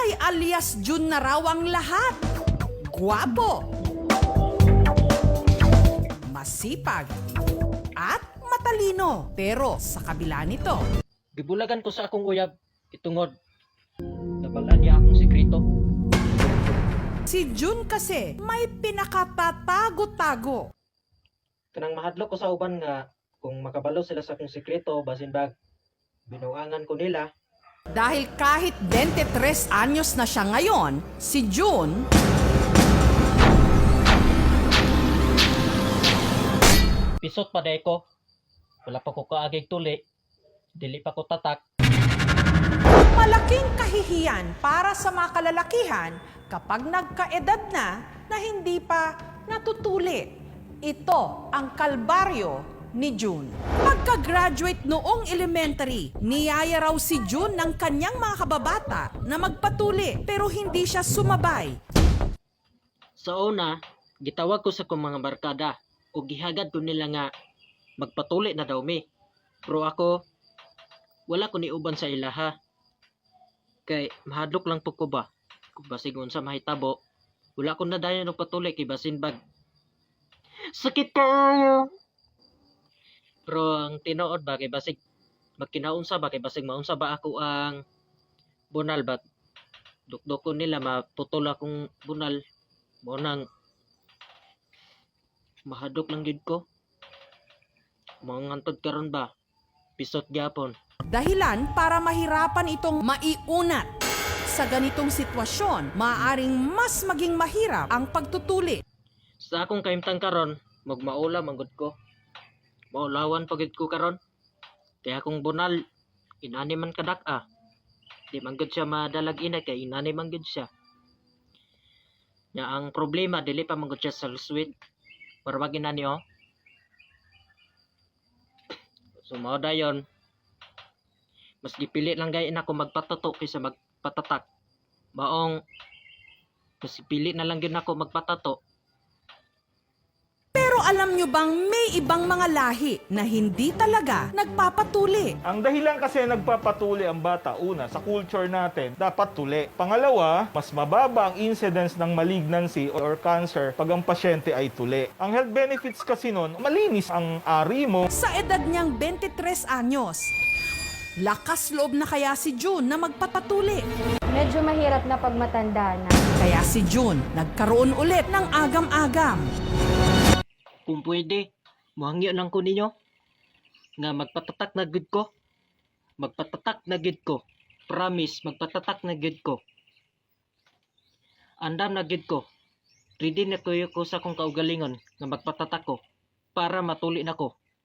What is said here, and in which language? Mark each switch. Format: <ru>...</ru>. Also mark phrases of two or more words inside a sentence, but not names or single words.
<tl>alias Jun na raw ang lahat. Guwapo, masipag, at matalino. Pero sa kabila nito,</tl> <ceb>Gibulagan ko sa akong uyab itungod nabalaan niya akong sekreto.</ceb> <tl>si Jun kasi may pinakatatago-tago.</tl> <ceb>Kanang mahadlok ko sa uban nga kung makabalo sila sa akong sekreto basin bag binuangan ko nila.</ceb> <tl>Dahil kahit 23 anyos na siya ngayon, si Jun</tl> <ceb>Pisot pa day ko. Wala pa ko kaagig tuli. Dili pa ko tatak.</ceb> <tl>malaking kahihiyan para sa mga kalalakihan kapag nagkaedad na hindi pa natutuli. Ito ang kalbaryo ni Jun. Pagka-graduate noong elementary, niyaya raw si Jun ng kanyang mga kababata na magpatuli pero hindi siya sumabay.</tl> <ceb>Sa una, gitawag ko sa kong mga barkada o gihagad ko nila nga magpatuli na daw mi. Pero ako, wala ko niuban sa ilaha. Kay mahadlok lang po ko ba? Kung basig unsa mahitabo, wala ko na dayon og patuli kay basin bag. Sakit kaayo. Pero ang tinuod ba kay basig magkinaunsa ba kay basig maunsa ba ako ang bunal ba? Dukdok ko nila maputol akong bunal. Mo nang mahadlok lang gid ko. Mangantod karon ba? Pisot gyapon.</ceb> <tl>Dahilan para mahirapan itong maiunat. Sa ganitong sitwasyon, maaaring mas maging mahirap ang pagtutuli.</tl> <ceb>Sa akong kaimtang karon, magmaula manggod ko. Maulawan pagid ko karon. Kaya akong bunal, inani man kadak-a. Di man gud siya madalag ina kay inani man gud siya. Nya ang problema dili pa man gud siya sa sweet. Para wag inani oh. So mao dayon. Mas gipili lang gayon ako magpatato kaysa magpatatak. Maong mas pili na lang gyud ako magpatato.</ceb> <tl>Pero alam nyo bang may ibang mga lahi na hindi talaga nagpapatuli? Ang dahilan kasi nagpapatuli ang bata, una, sa culture natin, dapat tuli. Pangalawa, mas mababa ang incidence ng</tl> <en>malignancy or cancer</en> <tl>pag ang pasyente ay tuli. Ang</tl> <en>health benefits</en> <tl>kasi nun, malinis ang ari mo. Sa edad niyang 23 anyos, lakas loob na kaya si Jun na magpapatuli. Medyo mahirap na pag matanda na. Kaya si Jun nagkaroon ulit ng agam-agam.</tl> <ceb>Kung pwede, muhangyo lang ko ninyo nga magpatatak na gud ko. Magpatatak na gud ko. Promise, magpatatak na gud ko. Andam na gud ko. Ready na ko sa akong kaugalingon nga magpatatak ko para matuli na ko.</ceb>